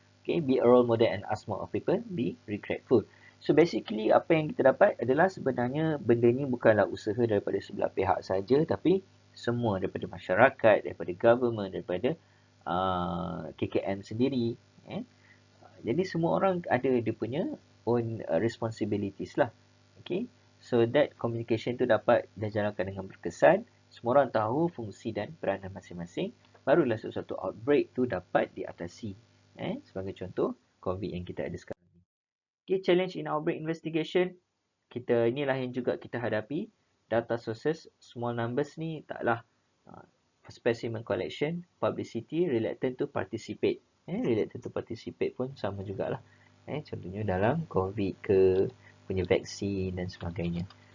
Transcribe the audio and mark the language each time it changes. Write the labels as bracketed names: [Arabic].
[English] Okay, be a role model and ask more of people, be regretful. So basically [Malay] apa yang kita dapat adalah sebenarnya benda ni bukanlah usaha daripada sebelah pihak saja, tapi semua daripada masyarakat, daripada government, daripada KKM sendiri. Jadi semua orang ada dia punya own responsibilities lah. Okay. [English] So that communication [Malay] tu dapat dijalankan dengan berkesan. Semua orang tahu fungsi dan peranan masing-masing. Barulah sesuatu outbreak tu dapat diatasi. Sebagai contoh COVID yang kita ada sekarang ni. [English] Okay, challenge in outbreak investigation. [Malay] Inilah yang juga kita hadapi. [English] Data sources, small numbers [Malay] ni taklah [English] specimen collection, publicity, reluctant to participate. [Malay] Reluctant to participate pun sama jugalah. Contohnya dalam COVID ke, punya vaksin dan sebagainya.